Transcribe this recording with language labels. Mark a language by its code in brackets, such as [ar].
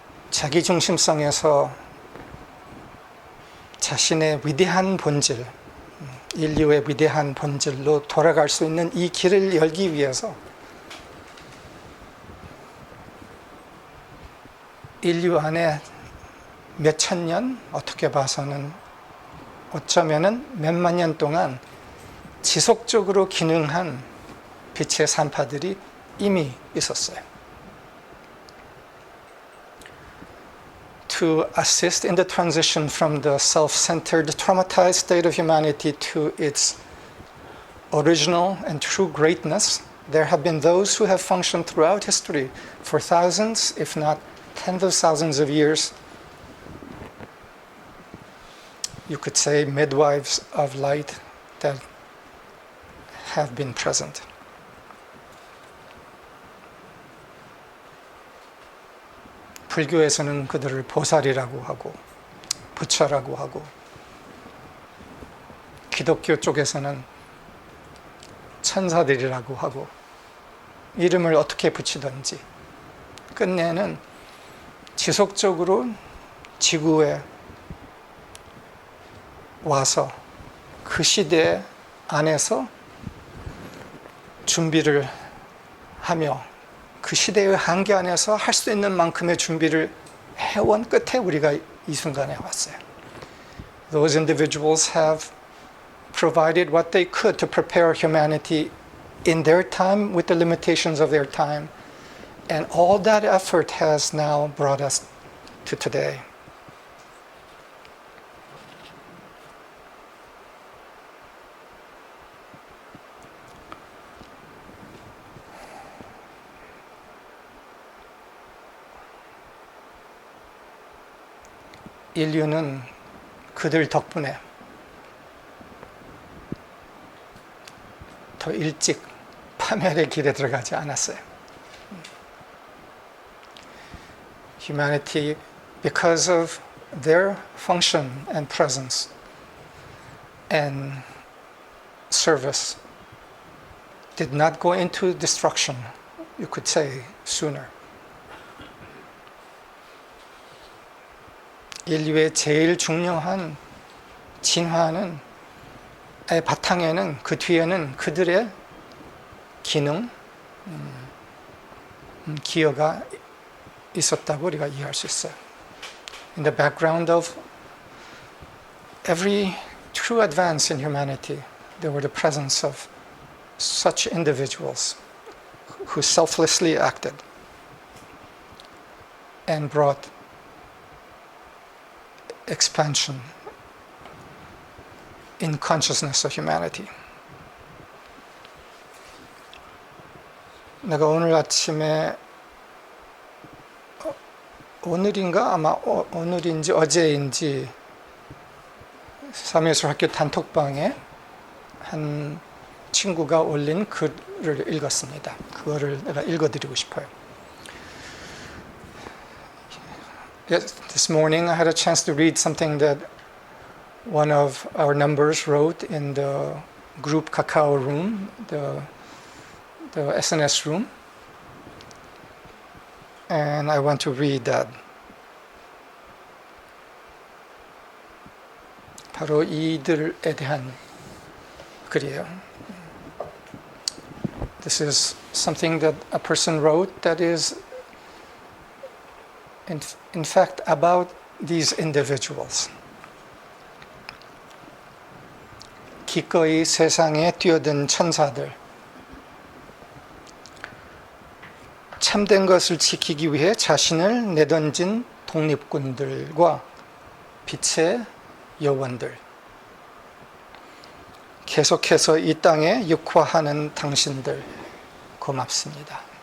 [ko] 자기중심성에서 자신의 위대한 본질, 인류의 위대한 본질로 돌아갈 수 있는 이 길을 열기 위해서 인류 안에 몇천 년, 어떻게 봐서는 어쩌면은 몇만 년 동안 지속적으로 기능한 빛의 산파들이 이미 있었어요. [en] To assist in the transition from the self-centered, traumatized state of humanity to its original and true greatness, there have been those who have functioned throughout history for thousands, if not tens of thousands of years. You could say midwives of light that have been present. [ko] 불교에서는 그들을 보살이라고 하고 부처라고 하고, 기독교 쪽에서는 천사들이라고 하고, 이름을 어떻게 붙이든지 끝내는 지속적으로 지구에 와서 그 시대 안에서 준비를 하며 그 시대의 한계 안에서 할 수 있는 만큼의 준비를 해온 끝에 우리가 이 순간에 왔어요. [en] Those individuals have provided what they could to prepare humanity in their time with the limitations of their time, and all that effort has now brought us to today. [ko] 인류는 그들 덕분에 더 일찍 파멸의 길에 들어가지 않았어요. [en] Humanity, because of their function and presence and service, did not go into destruction, you could say, sooner. [ko] 인류의 제일 중요한 진화는 바탕에는, 그 뒤에는 그들의 기능, 기여가 있었다고 우리가 이해할 수 있어요. [en] In the background of every true advance in humanity, there were the presence of such individuals who selflessly acted and brought expansion in consciousness of humanity. [ko] 내가 오늘 아침에 오늘인가 아마 오늘인지 어제인지 삼예술학교 단톡방에 한 친구가 올린 글을 읽었습니다. 그거를 내가 읽어드리고 싶어요. [en] Yes, this morning I had a chance to read something that one of our numbers wrote in the group Kakao room, the SNS room. And I want to read that. [ko] 바로 이들에 대한 글이에요. [en] This is something that a person wrote that is in fact about these individuals. [ko] 기꺼이 세상에 뛰어든 천사들, 참된 것을 지키기 위해 자신을 내던진 독립군들과 빛의 여원들, 계속해서 이 땅에 육화하는 당신들 고맙습니다.